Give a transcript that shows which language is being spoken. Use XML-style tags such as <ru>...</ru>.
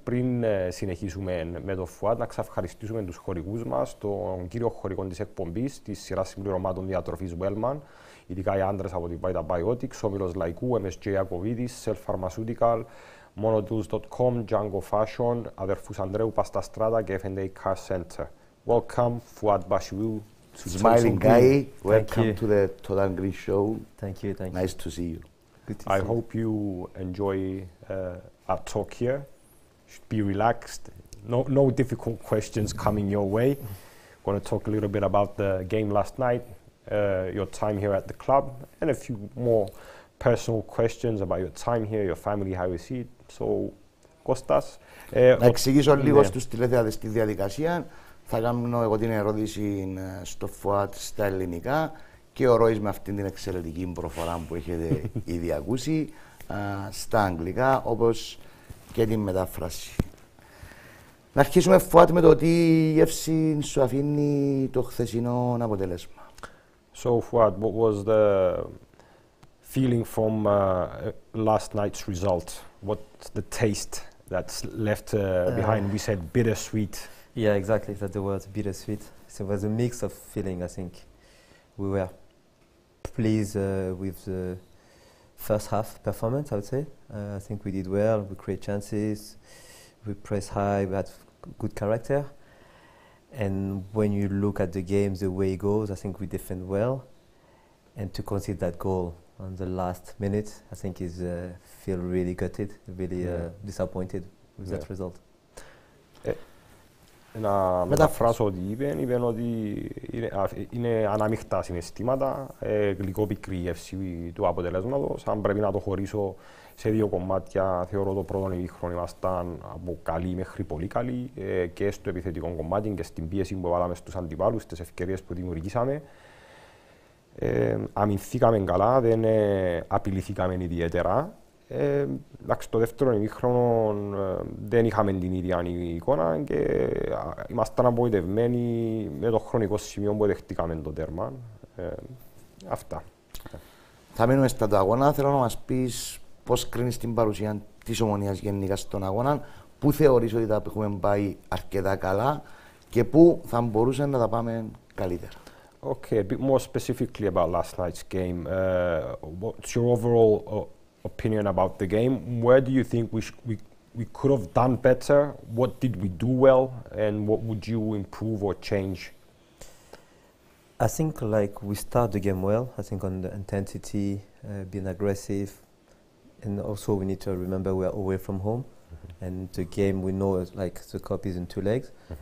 <el>Πριν συνεχίσουμε με τον Φουάντ, να ξαευχαριστήσουμε τους χορηγούς μας, τον κύριο χορηγό της εκπομπής, της σειράς συμπληρωμάτων διατροφής Wellman, ειδικά οι άντρες από την Vitabiotics, Όμιλος Λαϊκού, MSJ Ακοβίδης, Self Pharmaceutical, Monotools.com, Django Fashion, αδερφούς Ανδρέου Πασταστράτα και F&A Car Center.</el> <en>Welcome, Fouad Bashirou. Smiling guy, welcome to the Total Green Show. Thank you, thank you. Nice to see you. Good to I see hope you enjoy our talk here. Should be relaxed. No difficult questions coming your way. Going to talk a little bit about the game last night, your time here at the club, and a few more personal questions about your time here, your family, how you see it. So, Kostas.</en> <el>Να εξηγήσω λίγο στους τηλεθεατές τη διαδικασία. Θα κάνω εγώ την ερώτηση στο Φουάτ στα ελληνικά και ο Ρόης με αυτήν την εξαιρετική προφορά που έχετε ήδη ακούσει στα αγγλικά, όπως και την μετάφραση. Να αρχίσουμε, Φουάτ, με το τι γεύση σου αφήνει το χθεσινό αποτέλεσμα.</el> <en>So, Fouad, what was the feeling from last night's result? What's the taste that's left behind? We said bittersweet. Yeah, exactly. That's the word, bittersweet. So it was a mix of feeling, I think. We were pleased with the first half performance, I would say. I think we did well, we create chances, we press high, we had good character. And when you look at the game, the way it goes, I think we defend well. And to concede that goal on the last minute, I think is feel really gutted, really disappointed with that result.</en> <el>Να μεταφράσω ότι είπεν ότι είναι ανάμειχτα συναισθήματα, γλυκό-πικρή γεύση του αποτελέσματος. Αν πρέπει να το χωρίσω σε δύο κομμάτια, θεωρώ το πρώτο ημίχρονο ήμασταν από καλή μέχρι πολύ καλή και στο επιθετικό κομμάτι και στην πίεση που βάλαμε στους αντιπάλους, στις ευκαιρίες που δημιουργήσαμε. Αμυνθήκαμε καλά, δεν απειληθήκαμε ιδιαίτερα. Εντάξει, το δεύτερο ημίχρονο δεν είχαμε την ίδια εικόνα και ήμασταν απογοητευμένοι με το χρονικό σημείο που δεχτήκαμε το τέρμα. Αυτά. Θα μείνουμε στα του αγώνα. Θέλω να μας πεις πώς κρίνεις την παρουσία της Ομονίας γενικά στον αγώνα, πού θεωρείς ότι τα έχουμε πάει αρκετά καλά και πού θα μπορούσαν να τα πάμε καλύτερα.</el> <en>Okay, a bit more specifically about last night's game. What's your overall opinion about the game? Where do you think we could have done better? What did we do well? And what would you improve or change? I think like we start the game well. I think on the intensity, being aggressive, and also we need to remember we are away from home, and the game we know is like the cup is in 2 legs.</en>